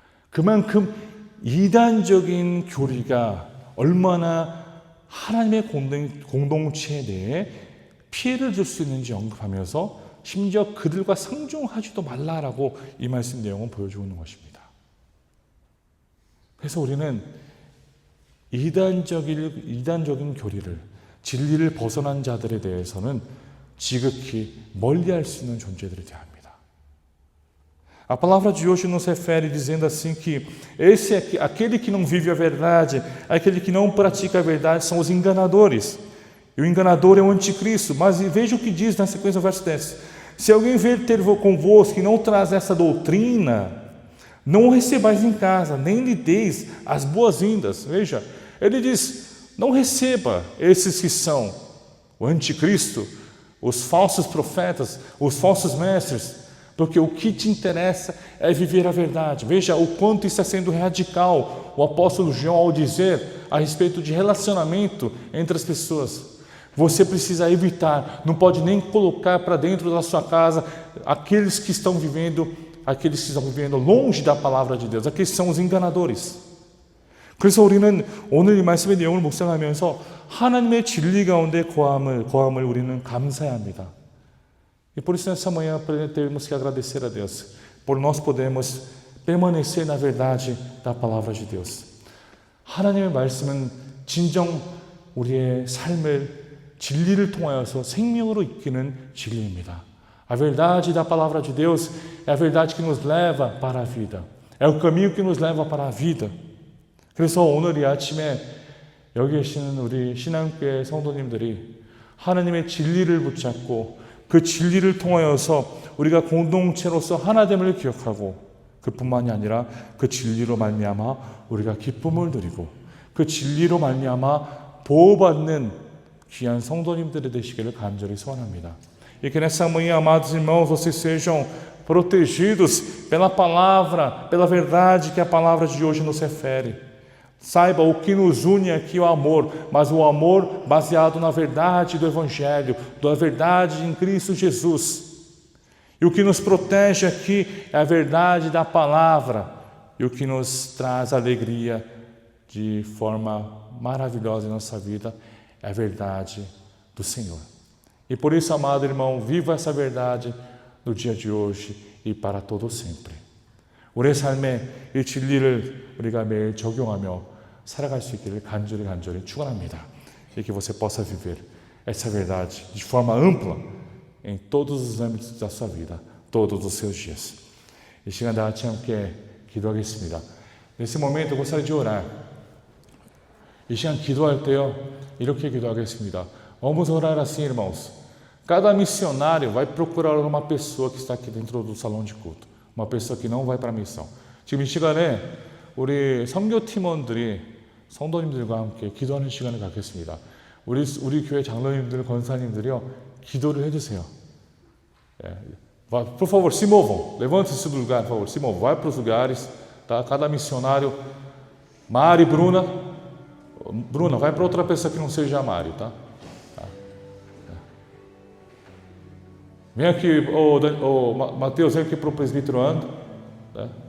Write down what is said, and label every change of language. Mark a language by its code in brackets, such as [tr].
[ko] 그만큼 이단적인 교리가 얼마나 하나님의 공동체에 대해 피해를 줄 수 있는지 언급하면서 심지어 그들과 상종하지도 말라라고 이 말씀 내용은 보여주고 있는 것입니다. 그래서 우리는 이단적인 교리를, 진리를 벗어난 자들에 대해서는 지극히 멀리할 수 있는 존재들이 되어야 합니다. [pt] A palavra de hoje nos refere dizendo assim que aquele que não vive a verdade, aquele que não pratica a verdade são os enganadores. E o enganador é o anticristo. Mas veja o que diz na sequência do verso 10. Se alguém vier ter convosco e não traz essa doutrina, não o recebais em casa, nem lhe deis as boas-vindas. Veja, ele diz, não receba esses que são o anticristo, os falsos profetas, os falsos mestres, porque o que te interessa é viver a verdade. Veja o quanto isso está sendo radical, o apóstolo João ao dizer a respeito de relacionamento entre as pessoas. Você precisa evitar, não pode nem colocar para dentro da sua casa aqueles que estão vivendo longe da palavra de Deus. Aqueles são os enganadores. [ko] 그래서 우리는 오늘 이 말씀의 내용을 묵상하면서 하나님의 진리 가운데 거함을 우리는 감사해야 합니다. [pt] E por isso nessa manhã temos que agradecer a Deus por nós podermos permanecer na verdade da palavra de Deus. [ko] 하나님의 말씀은 진정 우리의 삶을 진리를 통하여서 생명으로 이끄는 진리입니다. [pt] A verdade da palavra de Deus é a verdade que nos leva para a vida. É o caminho que nos leva para a vida. [ko] 그래서 오늘 이 아침에 여기 계시는 우리 신앙교회 성도님들이 하나님의 진리를 붙잡고 그 진리를 통하여서 우리가 공동체로서 하나됨을 기억하고 그뿐만이 아니라 그 진리로 말미암아 우리가 기쁨을 누리고 그 진리로 말미암아 보호받는 귀한 성도님들이 되시기를 간절히 소원합니다. [pt] E que nessa manhã, amados irmãos, vocês sejam protegidos pela palavra, pela verdade que a palavra de hoje nos refere. Saiba, o que nos une aqui é o amor, mas o amor baseado na verdade do Evangelho, da verdade em Cristo Jesus. E o que nos protege aqui é a verdade da palavra, e o que nos traz alegria de forma maravilhosa em nossa vida é a verdade do Senhor. E por isso, amado irmão, viva essa verdade no dia de hoje e para todo sempre. [ko] 우리의 삶에 이 진리를 우리가 매일 적용하며 살아갈 수 있기를 간절히 축원합니다. [pt] E que você possa viver essa verdade de forma ampla em todos os âmbitos da sua vida, todos os seus dias. [ko] 이 시간 다 같이 함께 기도하겠습니다. [pt] Nesse momento eu gostaria de orar. [ko] 이 시간 기도할 때요, 이렇게 기도하겠습니다. [pt] Vamos orar assim, irmãos. Cada missionário vai procurar uma pessoa que está aqui dentro do salão de culto. uma pessoa que não vai para a missão. [ko] 지금 이 시간에 우리 선교팀원들이 성도님들과 함께 기도하는 시간을 갖겠습니다. 우리 교회 장로님들, 권사님들이요, 기도를 해주세요. [pt] Por favor, se movam. Levante-se do lugar, por favor. Se movam. Vai para os lugares. Tá? Cada missionário. Mari, Bruna. Bruna, vai para outra pessoa que não seja a Mari, tá? Vem aqui, Mateus, vem aqui para o presbítero Ando. Tá?